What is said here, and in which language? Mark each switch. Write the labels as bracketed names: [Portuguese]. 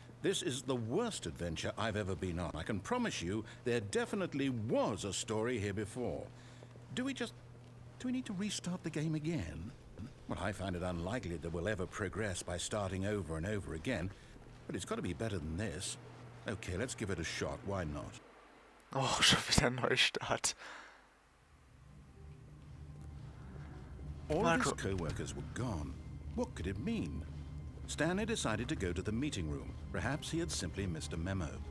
[English] This is the worst adventure I've ever been on. I can promise you there definitely was a story here before. Do we need to restart the game again? Well, I find it unlikely that we'll ever progress by starting over and over again, but it's got to be better than this. Okay, let's give it a shot. Why not? [German] Oh, schon wieder ein Neustart. [English] All of his co-workers were gone. What could it mean? Stanley decided to go to the meeting room. Perhaps he had simply missed a memo.